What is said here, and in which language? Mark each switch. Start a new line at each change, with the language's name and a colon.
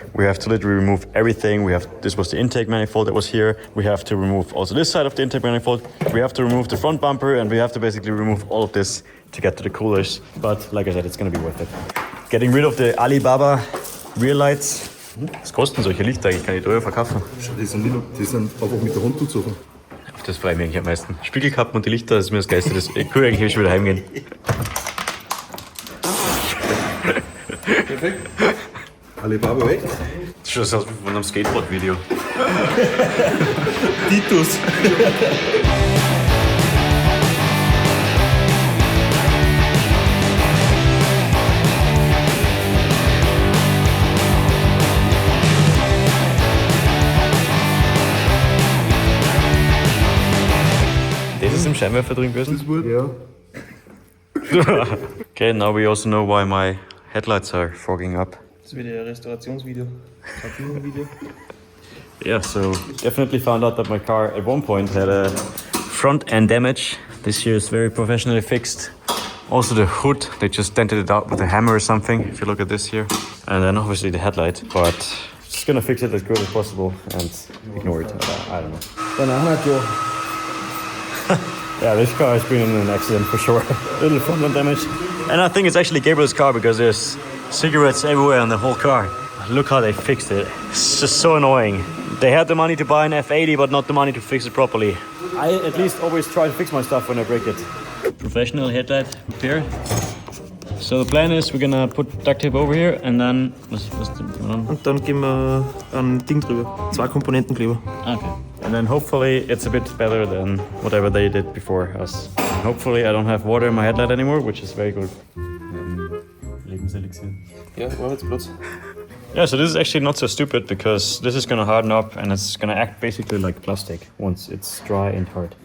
English: We have to literally remove everything. This was the intake manifold that was here. We have to remove also this side of the intake manifold. We have to remove the front bumper, and we have to basically remove all of this to get to the coolers. But like I said, it's gonna be worth it. Getting rid of the Alibaba rear lights.
German: Was kosten solche Lichter eigentlich? Kann ich teuer verkaufen? Die sind einfach mit der Hand zuzogen. Das freue ich mich eigentlich am meisten. Spiegelkappen und die Lichter, das ist mir das Geilste. Ich kann eigentlich schon wieder heimgehen. Perfekt. Alibaba weg. Das schaut aus wie von einem Skateboard-Video. Titus. Das ist im Scheinwerfer drin gewesen? Das wurde? Ja.
English: Okay, now we also know why my headlights are fogging up.
German: Das ist wieder ein Restaurationsvideo. Video.
English: Yeah, so definitely found out that my car at one point had a front end damage. This here is very professionally fixed. Also the hood, they just dented it out with a hammer or something, if you look at this here. And then obviously the headlight, but just gonna fix it as good as possible and ignore it. I don't know. Yeah, this car has been in an accident for sure. Little front end damage. And I think it's actually Gabriel's car because there's cigarettes everywhere on the whole car. Look how they fixed it. It's just so annoying. They had the money to buy an F80 but not the money to fix it properly. I at least always try to fix my stuff when I break it. Professional headlight repair. So the plan is we're gonna put duct tape over here and then...
German: Und dann geben wir ein Ding drüber. 2 Komponentenkleber.
English: Okay. And then hopefully it's a bit better than whatever they did before us. And hopefully I don't have water in my headlight anymore, which is very good.
German: Lebenselixier. Ja, Arbeitsplatz.
English: Yeah, so this is actually not so stupid because this is gonna harden up and it's gonna act basically like plastic once it's dry and hard.